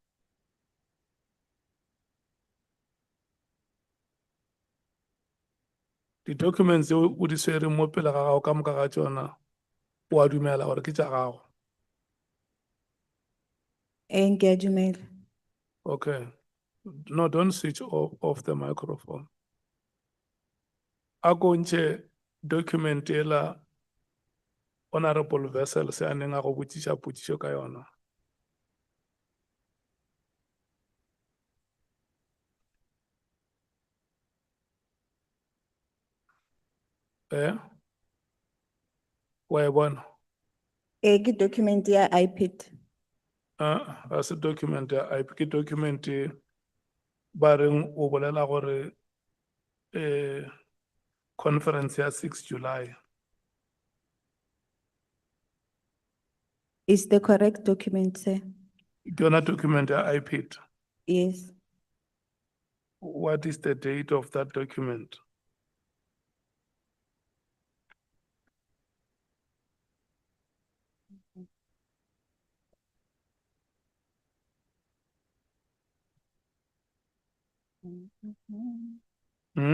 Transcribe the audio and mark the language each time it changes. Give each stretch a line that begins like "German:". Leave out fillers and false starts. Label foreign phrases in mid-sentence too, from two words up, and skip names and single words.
English: The documents
Northern Sotho: o di tshwereng mo pele ga gago ka moka ga tsona, o a dumela gore ke tša gago.
English: Engagement. Okay. No, don't switch off the microphone.
Northern Sotho: A ko ntšhe document ela Honorable Vessel se a neng a go botšiša potšišo ka yona. Wa e bona? Ke document ya iPad. Ga se document ya IP, ke document ba reng o bolela gore conference ya 6 July.
English: Is the correct document, sir?
Northern Sotho: Ke yona document ya iPad.
English: Yes. What is the date of that document? Hmm?